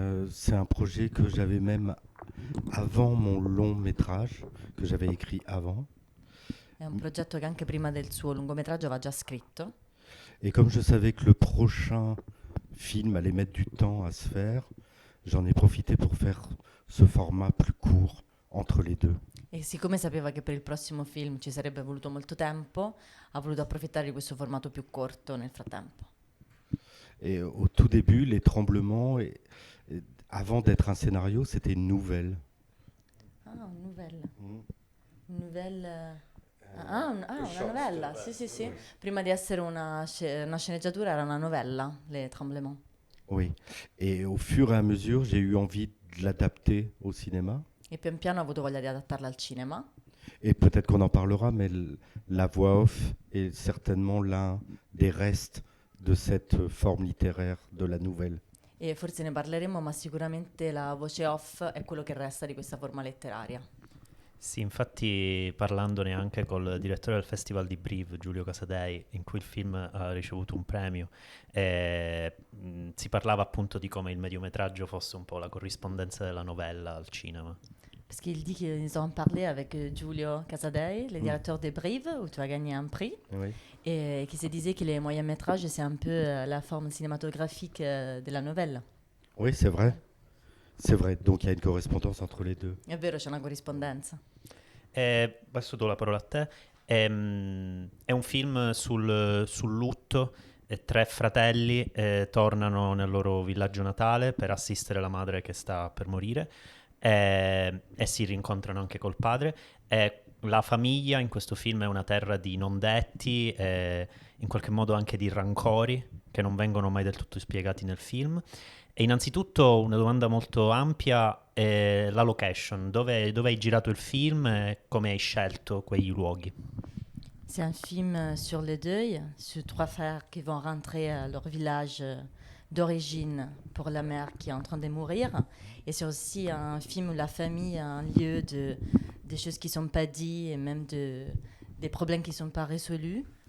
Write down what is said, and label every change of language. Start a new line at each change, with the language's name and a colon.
French: C'est un projet que j'avais même avant mon long-métrage, que j'avais écrit avant.
Italian: È un progetto che anche prima del suo lungometraggio aveva già scritto.
French: Et comme je savais que le prochain film allait mettre du temps à se faire, j'en ai profité pour faire ce format plus court entre les deux.
Italian: E siccome sapeva che per il prossimo film ci sarebbe voluto molto tempo, ha voluto approfittare di questo formato più corto nel frattempo.
French: Et au tout début, les tremblements, avant d'être un scénario, c'était une nouvelle. Ah, une nouvelle. Une nouvelle...
Italian: una novella, sì. Prima di essere una sceneggiatura era una novella, Les Tremblements.
French: Oui, et au fur et à mesure, j'ai eu envie de l'adapter au cinéma.
Italian: E pian piano ho avuto voglia di adattarla al cinema.
French: Et peut-être qu'on en parlera, mais la voix off est certainement l'un des restes de cette forme littéraire de la nouvelle.
Italian: E forse ne parleremo, ma sicuramente la voce off è quello che resta di questa forma letteraria. Sì, infatti parlandone anche col direttore del Festival di Brive, Giulio Casadei, in cui il film ha ricevuto un premio, si parlava appunto di come il mediometraggio fosse un po' la corrispondenza della novella al cinema.
French: Parce qu'il dit qu'ils ont parlé avec Giulio Casadei, le directeur des Brives, où tu as gagné un prix, Oui. et qui se disait que les moyens métrages, c'est un peu la forme cinématographique de la novella. Oui, c'est vrai. C'est vrai. Donc il y a une correspondance entre les deux.
Italian: È vero, c'è una corrispondenza. Adesso do la parola a te. È un film sul lutto. 3 fratelli tornano nel loro villaggio natale per assistere la madre che sta per morire e si rincontrano anche col padre. La famiglia in questo film è una terra di non detti, in qualche modo anche di rancori che non vengono mai del tutto spiegati nel film. E innanzitutto una domanda molto ampia è la location, dove hai girato il film e come hai scelto quei luoghi?
French: C'est un film sur le deuil, sur 3 frères qui vont rentrer à leur village d'origine pour la mère qui est en train de mourir. Et c'est aussi un film où la famille a un lieu des choses qui ne sont pas dites et même des problèmes qui ne sont pas résolus.